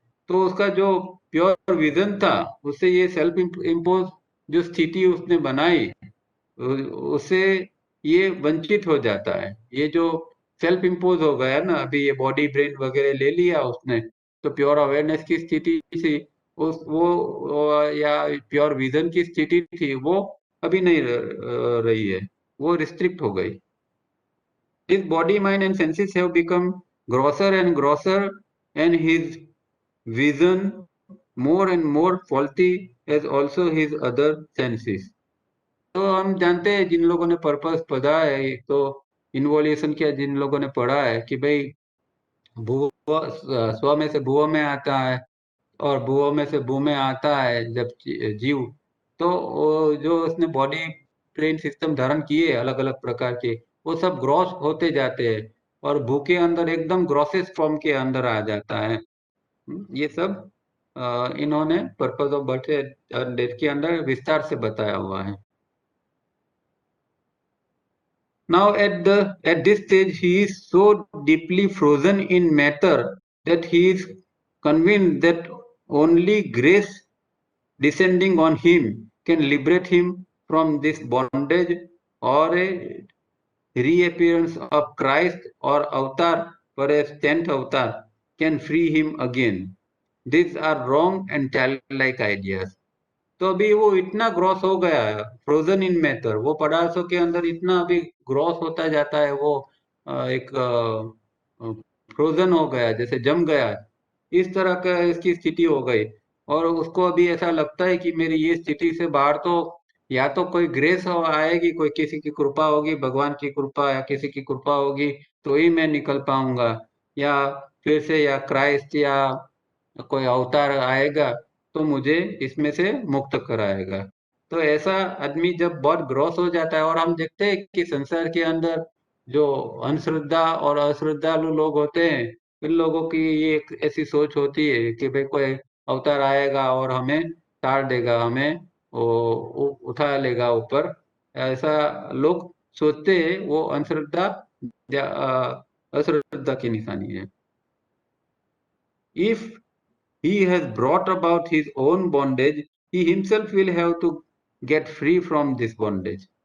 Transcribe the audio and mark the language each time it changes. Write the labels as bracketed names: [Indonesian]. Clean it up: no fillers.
[Hindi] तो उसका जो प्योर विजन था, उससे ये [English] self impose [Hindi] जो स्थिति उसने बनाई, उससे ये वंचित हो जाता है। ये जो सेल्फ इम्पोज हो गया ना, अभी ये बॉडी ब्रेन वगैरह ले लिया उसने, तो [English] pure awareness [Hindi] की स्थिति से उस वो या प्योर विजन की स्थिति थी वो अभी नहीं रही है, वो रिस्ट्रिक्ट हो गई। [English] His body, mind, and senses have become grosser and grosser, and his vision more and more faulty as also his other senses. [Hindi] तो हम जानते हैं, जिन लोगों ने पर्पस पढ़ा है, एक तो इन्वोल्यूशन किया, जिन लोगों ने पढ़ा है कि भाई भूव स्व में से भूव में आता है और भूव में से भू में आता है जब जीव, तो जो उसने [English] body brain system [Hindi] धारण किए अलग अलग प्रकार के, वो सब ग्रॉस होते जाते हैं और भू के अंदर एकदम ग्रॉसेस फॉर्म के अंदर आ जाता है। ये सब इन्होंने [English] purpose of birth and death [Hindi] के अंदर विस्तार से बताया हुआ है। [English] Now at this stage he is so deeply frozen in matter that he is convinced that only grace descending on him can liberate him from this bondage, or a reappearance of Christ or avatar, perhaps 10th avatar, can free him again. These are wrong and childlike ideas. [Hindi] तो अभी वो इतना gross हो गया है, [English] frozen in matter, [Hindi] वो पदार्थों के अंदर इतना अभी ग्रॉस होता जाता है, वो एक फ्रोजन हो गया, जैसे जम गया है, इस तरह का इसकी स्थिति हो गई। और उसको अभी ऐसा लगता है कि मेरी ये स्थिति से बाहर तो या तो कोई ग्रेस आएगी, कोई किसी की कृपा होगी, भगवान की कृपा या किसी की कृपा होगी, तो ही मैं निकल पाऊंगा, या फिर से या क्राइस्ट या कोई अवतार आएगा तो मुझे इसमें से मुक्त कराएगा। तो ऐसा आदमी जब बहुत ग्रॉस हो जाता है, और हम देखते हैं कि संसार के अंदर जो अंधश्रद्धा और अश्रद्धालु लोग होते हैं, इन लोगों की ये एक ऐसी सोच होती है कि भाई कोई अवतार आएगा और हमें तार देगा, हमें उठा लेगा ऊपर, ऐसा लोग सोचते हैं। वो अंधश्रद्धा या अश्रद्धा की निशानी है। [English] If he has brought about his own bondage, he himself will have to get free from this bondage.